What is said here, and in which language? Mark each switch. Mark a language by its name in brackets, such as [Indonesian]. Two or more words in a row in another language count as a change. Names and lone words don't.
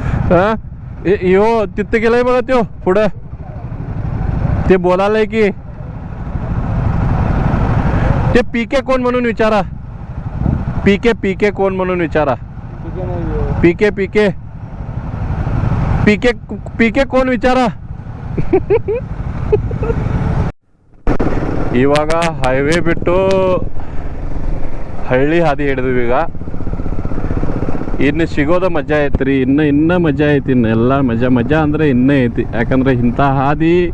[Marathi] हा यो तिथं गेलाय बघा त्यो पुढं ते बोलायलाय की ते पीके कोण म्हणून विचारा पीके कोण म्हणून विचारा पीके कोण ವಿಚಾರ [Kannada] ಇವಾಗ ಹೈವೇ ಬಿಟ್ಟು ಹಳ್ಳಿ ಹಾದಿ ಹಿಡಿದ್ವಿ ಈಗ ಇನ್ನು ಸಿಗೋದ ಮಜಾ ಐತ್ರಿ ಇನ್ನ ಮಜಾ ಐತಿ ಇನ್ನೆಲ್ಲ ಮಜಾ ಅಂದ್ರೆ ಇನ್ನೇ ಐತಿ ಯಾಕಂದ್ರೆ ಇಂಥ ಹಾದಿ